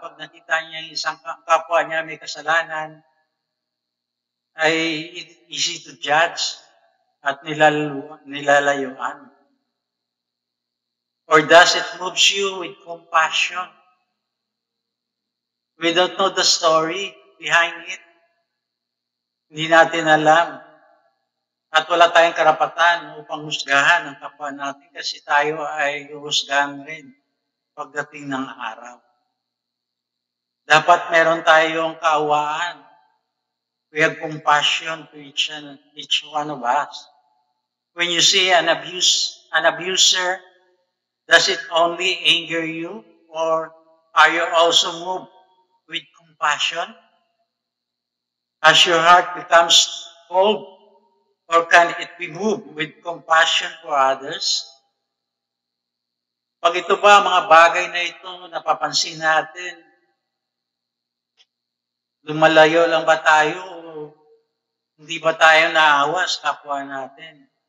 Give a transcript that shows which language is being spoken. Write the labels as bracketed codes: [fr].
[tl] Pag nakita niya yung isang kapwa niya may kasalanan, ay [en] easy to judge [tl] at nilalayuan. [en] Or does it move you with compassion? We don't know the story behind it. [tl] Hindi natin alam. At wala tayong karapatan upang husgahan ang kapwa natin kasi tayo ay husgahan rin pagdating ng araw. Dapat meron tayong kaawaan. [en] We have compassion to each one of us. When you see an abuser, does it only anger you or are you also moved with compassion? As your heart becomes cold, or can it be moved with compassion for others? [tl] Pag ito ba, mga bagay na ito, napapansin natin, lumalayo lang ba tayo o hindi ba tayo naawa sa kapwa natin?